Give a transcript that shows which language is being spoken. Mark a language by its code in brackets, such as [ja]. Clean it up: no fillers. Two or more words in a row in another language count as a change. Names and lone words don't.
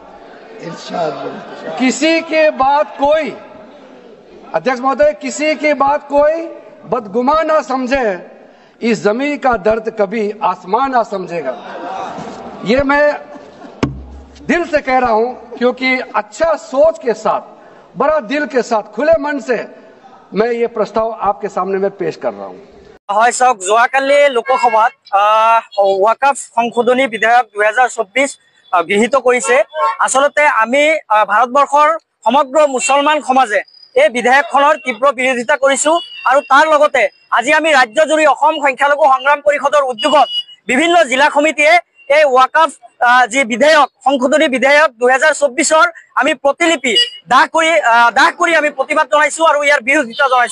[hi] किसी के बात कोई, अध्यक्ष महोदय, किसी की बात कोई बदगुमान ना समझे, इस जमीन का दर्द कभी आसमान ना समझेगा। ये मैं दिल से कह रहा हूं, क्योंकि अच्छा सोच के साथ, बड़ा दिल के साथ, खुले मन से मैं ये प्रस्ताव आपके सामने में पेश कर रहा हूं। [as] হয় চাওক, যোৱাকালি লোকসভাত ৱাকাফ সংশোধনী বিধেয়ক 2024 গৃহীত কৰিছে। আচলতে আমি ভাৰতবৰ্ষৰ সমগ্ৰ মুছলমান সমাজে এই বিধেয়কখনৰ তীব্ৰ বিৰোধিতা কৰিছো, আৰু তাৰ লগতে আজি আমি ৰাজ্যজুৰি অসম সংখ্যালঘু সংগ্ৰাম পৰিষদৰ উদ্যোগত বিভিন্ন জিলা সমিতিয়ে এই ৱাকাফ যি বিধেয়ক সংশোধনী বিধেয়ক 2024 আমি প্ৰতিলিপি দাহ কৰি আমি প্ৰতিবাদ জনাইছো আৰু ইয়াৰ বিৰোধিতা জনাইছো।